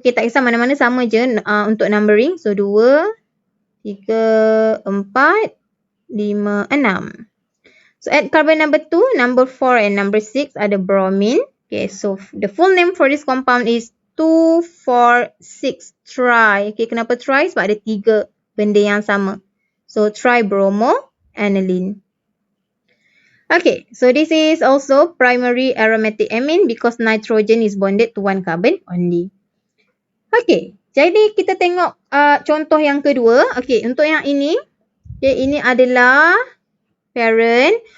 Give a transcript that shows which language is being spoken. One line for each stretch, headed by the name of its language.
Malay: Okay, tak kisah mana-mana sama je untuk numbering. So 2, 3, 4, 5, 6.
English: So at carbon number 2, number 4 and number 6
Malay: ada bromine.
English: Okay, so the full name for this compound is 2,4,6 tri.
Malay: Okay, kenapa tri? Sebab ada 3 benda yang sama.
English: So tribromo aniline. Okay, so this is also primary aromatic amine because nitrogen is bonded to 1 carbon only.
Malay: Okay, jadi kita tengok contoh yang kedua. Okay, untuk yang ini, okay, ini adalah parent.